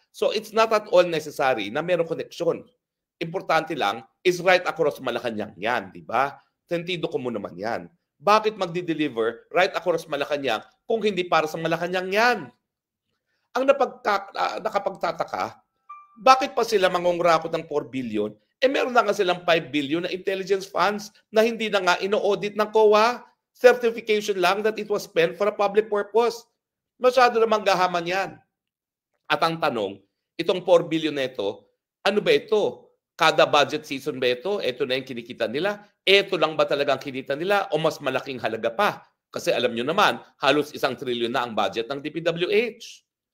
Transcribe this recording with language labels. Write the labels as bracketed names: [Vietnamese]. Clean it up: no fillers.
[English] So it's not at all necessary [Filipino] na mayroong koneksyon. Importante lang [English] is right across Malacanang [Filipino] yan, di ba? Sentido ko mo naman yan. Bakit magdi-deliver [English] right across Malacanang [Filipino] kung hindi para sa Malacanang yan? Ang nakapagtataka, bakit pa sila mangungurakot ng 4 billion? Eh meron na nga silang 5 billion na intelligence funds na hindi na nga ino-audit ng COA. [English] Certification lang that it was spent for a public purpose. [Filipino] Masyado namang gahaman yan. At ang tanong, itong 4 billion na ito, ano ba ito? Kada budget season ba ito? Ito na yung kinikita nila? Ito lang ba talagang kinita nila? O mas malaking halaga pa? Kasi alam nyo naman, halos 1 trilyon na ang budget ng DPWH.